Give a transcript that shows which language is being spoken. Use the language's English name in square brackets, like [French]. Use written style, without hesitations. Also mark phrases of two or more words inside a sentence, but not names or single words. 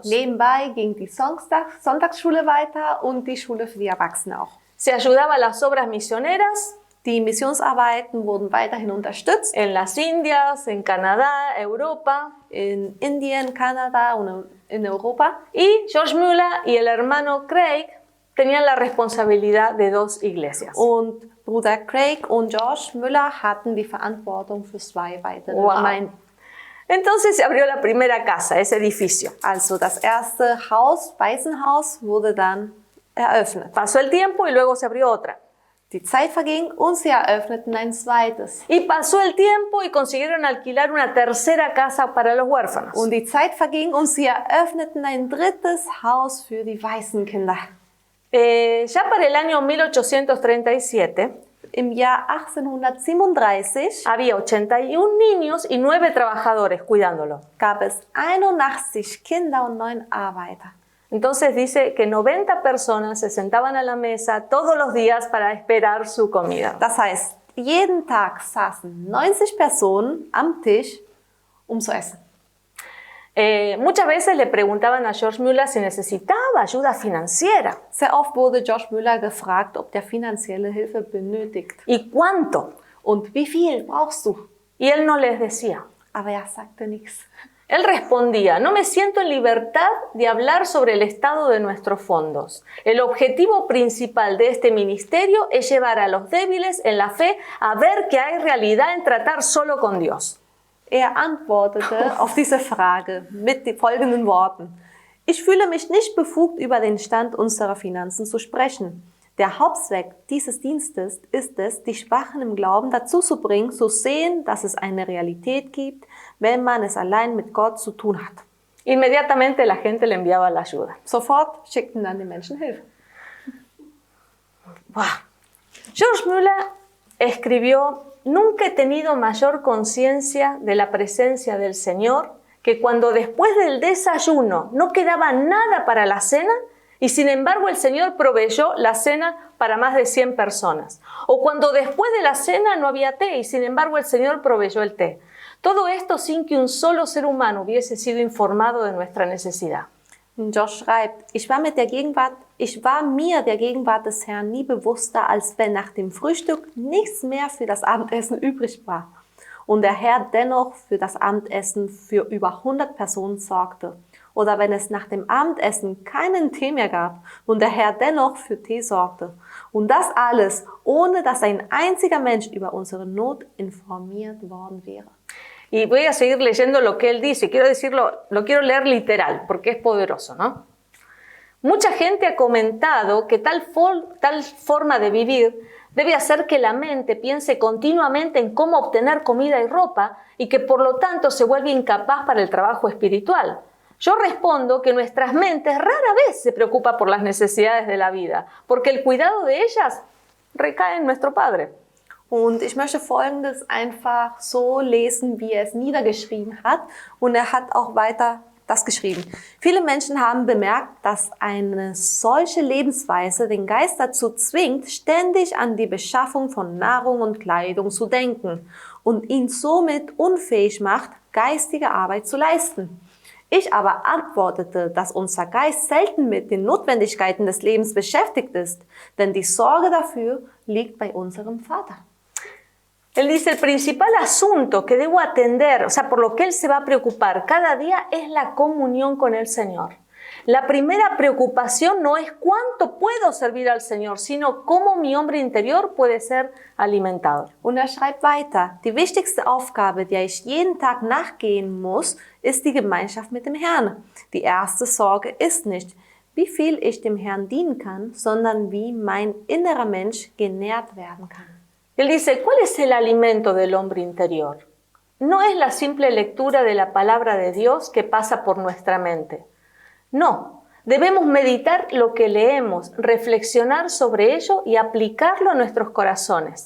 [German] Nebenbei ging die Sonntagsschule weiter und die Schule für die Erwachsenen auch. [Spanish] Se ayudaba a las obras misioneras. [German] Die Missionsarbeiten wurden weiterhin unterstützt. [Spanish] En las Indias, en Canadá, Europa. [German] In Indien, Kanada und in Europa. [Spanish] Y George Müller y el hermano Craig tenían la responsabilidad de 2 iglesias. [German] Und Bruder Craig und George Müller hatten die Verantwortung für 2 weitere Gemeinden. [Spanish] Entonces se abrió la primera casa, ese edificio. [German] Also das erste Haus, Waisenhaus, wurde dann eröffnet. [Spanish] Pasó el tiempo y luego se abrió otra. [German] Die Zeit verging und sie eröffneten ein zweites. [Spanish] Y pasó el tiempo y consiguieron alquilar una tercera casa para los huérfanos. [German] Und die Zeit verging und sie eröffneten ein drittes Haus für die Waisenkinder. [Spanish] Ya para el año 1837, [German] im Jahr 1837, [Spanish] había 81 niños y 9 trabajadores cuidándolo. [German] Gab es 81 Kinder und 9 Arbeiter. [Spanish] Entonces dice que 90 personas se sentaban a la mesa todos los días para esperar su comida. [German] Das heißt, jeden Tag saßen 90 Personen am Tisch, zu essen. [Spanish] Muchas veces le preguntaban a George Müller si necesitaba ayuda financiera. [German] Sehr oft wurde George Müller gefragt, ob der finanzielle Hilfe benötigt. [Spanish] ¿Y cuánto? [German] Und wie viel brauchst du? [Spanish] Y él no les decía. [German] Aber er sagte nichts. [Spanish] Él respondía: no me siento en libertad de hablar sobre el estado de nuestros fondos. El objetivo principal de este ministerio es llevar a los débiles en la fe a ver que hay realidad en tratar solo con Dios. [German] Antwortete auf diese Frage mit den folgenden Worten. Ich fühle mich nicht befugt, über den Stand unserer Finanzen zu sprechen. Der Hauptzweck dieses Dienstes ist es, die Schwachen im Glauben dazu zu bringen, zu sehen, dass es eine Realität gibt, wenn man es allein mit Gott zu tun hat. [Spanish] Inmediatamente la gente le enviaba la ayuda. [German] Sofort schickten dann die Menschen Hilfe. [Spanish] George Müller escribió: nunca he tenido mayor conciencia de la presencia del Señor que cuando después del desayuno no quedaba nada para la cena y sin embargo el Señor proveyó la cena para más de 100 personas. O cuando después de la cena no había té y sin embargo el Señor proveyó el té. Todo esto sin que un solo ser humano hubiese sido informado de nuestra necesidad. [German] Josh schreibt, ich war mir der Gegenwart des Herrn nie bewusster, als wenn nach dem Frühstück nichts mehr für das Abendessen übrig war. Und der Herr dennoch für das Abendessen für über 100 Personen sorgte. Oder wenn es nach dem Abendessen keinen Tee mehr gab und der Herr dennoch für Tee sorgte. Und das alles, ohne dass ein einziger Mensch über unsere Not informiert worden wäre. [Spanish] Y voy a seguir leyendo lo que él dice. Lo quiero leer literal, porque es poderoso, ¿no? Mucha gente ha comentado que tal forma de vivir debe hacer que la mente piense continuamente en cómo obtener comida y ropa y que por lo tanto se vuelve incapaz para el trabajo espiritual. Yo respondo que nuestras mentes rara vez se preocupan por las necesidades de la vida, porque el cuidado de ellas recae en nuestro Padre. [German] Und ich möchte Folgendes einfach so lesen, wie er es niedergeschrieben hat. Und er hat auch weiter das geschrieben. Viele Menschen haben bemerkt, dass eine solche Lebensweise den Geist dazu zwingt, ständig an die Beschaffung von Nahrung und Kleidung zu denken und ihn somit unfähig macht, geistige Arbeit zu leisten. Ich aber antwortete, dass unser Geist selten mit den Notwendigkeiten des Lebens beschäftigt ist, denn die Sorge dafür liegt bei unserem Vater. [Spanish] Él dice: el principal asunto que debo atender, o sea, por lo que él se va a preocupar cada día, es la comunión con el Señor. La primera preocupación no es cuánto puedo servir al Señor, sino cómo mi hombre interior puede ser alimentado. [German] Und er schreibt weiter, die wichtigste Aufgabe, der ich jeden Tag nachgehen muss, ist die Gemeinschaft mit dem Herrn. Die erste Sorge ist nicht, wie viel ich dem Herrn dienen kann, sondern wie mein innerer Mensch genährt werden kann. [Spanish] Él dice: ¿cuál es el alimento del hombre interior? No es la simple lectura de la palabra de Dios que pasa por nuestra mente. No, debemos meditar lo que leemos, reflexionar sobre ello y aplicarlo a nuestros corazones.